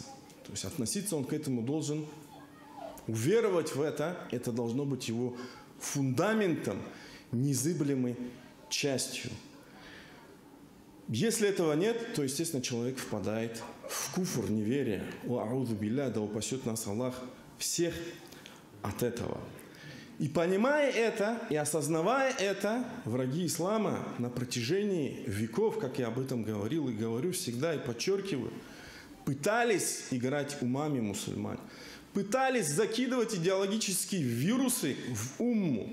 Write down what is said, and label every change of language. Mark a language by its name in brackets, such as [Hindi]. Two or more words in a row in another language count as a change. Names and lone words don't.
[Russian] То есть относиться он к этому должен, уверовать в это должно быть его фундаментом, незыблемой частью. Если этого нет, то, естественно, человек впадает в куфр, неверие. [Arabic] وأعوذ بالله, [Russian] да упасет нас Аллах всех от этого. И понимая это, и осознавая это, враги ислама на протяжении веков, как я об этом говорил и говорю всегда, и подчеркиваю, пытались играть умами мусульман, пытались закидывать идеологические вирусы в умму.